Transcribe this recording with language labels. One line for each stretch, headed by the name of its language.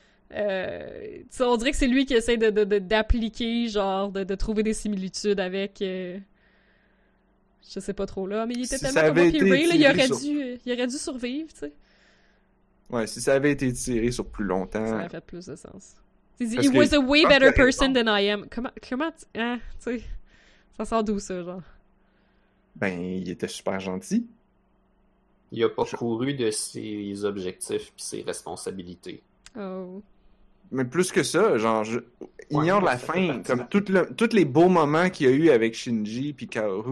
French: Tu sais, on dirait que c'est lui qui essaie de d'appliquer genre de trouver des similitudes avec. Je sais pas trop là, mais il était tellement comme moi puis Ray là, il aurait dû survivre, tu sais. Ouais, si ça avait été tiré sur plus longtemps... Ça aurait fait plus de sens.
English: He was a way better person than I am.
French: Comment tu... Hein, tu sais... Ça sort d'où, ça, genre? Ben, il était super gentil. Il a pas couru de ses objectifs pis ses responsabilités. Oh. Mais plus que ça, genre... ignore la fin. Comme, tous les beaux moments qu'il y a eu avec Shinji pis Kaoru...